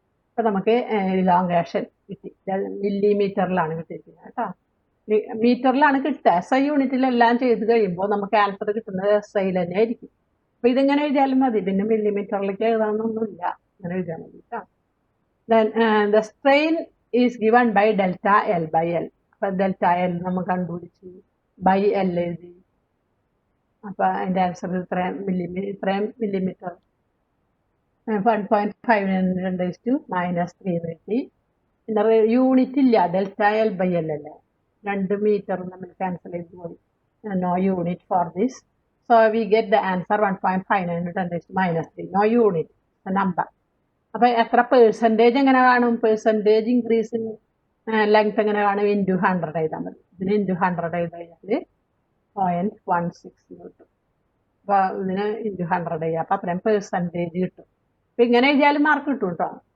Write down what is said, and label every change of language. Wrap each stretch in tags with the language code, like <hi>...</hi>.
<ml>അപ്പൊ നമുക്ക് ഇലോങ്ങേഷൻ കിട്ടി. മില്ലിമീറ്ററിലാണ് കിട്ടിയിരിക്കുന്നത് കേട്ടോ. മീറ്ററിലാണ് കിട്ടുക. SI യൂണിറ്റിലെല്ലാം ചെയ്ത് കഴിയുമ്പോൾ നമുക്ക് ആൻസർ കിട്ടുന്നത് SI തന്നെ ആയിരിക്കും. അപ്പൊ ഇതിങ്ങനെ എഴുതിയാലും മതി. പിന്നെ മില്ലിമീറ്ററിലേക്ക് എഴുതാനൊന്നുമില്ല, ഇങ്ങനെ എഴുതിയാൽ മതി കേട്ടോ.</ml> <en>Then the strain is given by delta L/L.</en> <ml>അപ്പൊ delta L നമ്മൾ കണ്ടുപിടിച്ചു, by L എഴുതി. അപ്പൊ അതിന്റെ ആൻസർ ഇത്രയും മില്ലിമീറ്റർ 1.5 × 10⁻³ കിട്ടി. പിന്നെ യൂണിറ്റ് ഇല്ല, delta L/L അല്ലേ, 2 മീറ്റർ നമ്മൾ ക്യാൻസൽ ചെയ്ത് പോയി.</ml> <en>No unit for this. So we get the answer 1.59 into 10 raised to minus 3. No unit, the number.</en> <ml>അപ്പോൾ എത്ര പെർസെൻറ്റേജ് എങ്ങനെ കാണും? പെർസെൻറ്റേജ് ഇൻക്രീസ് ഇൻ ലെങ്ത് എങ്ങനെ കാണും? ഇൻറ്റു 100 എഴുതാൻ മതി. ഇതിന് ഇൻറ്റു 100 എഴുതി കഴിഞ്ഞാൽ 0.16 കിട്ടും. അപ്പോൾ ഇതിന് ഇൻറ്റു 100 ചെയ്യുക. അപ്പോൾ അത്രയും പെർസെൻറ്റേജ് കിട്ടും. അപ്പം ഇങ്ങനെ എഴുതിയാലും മാർക്ക് കിട്ടും കേട്ടോ.</ml>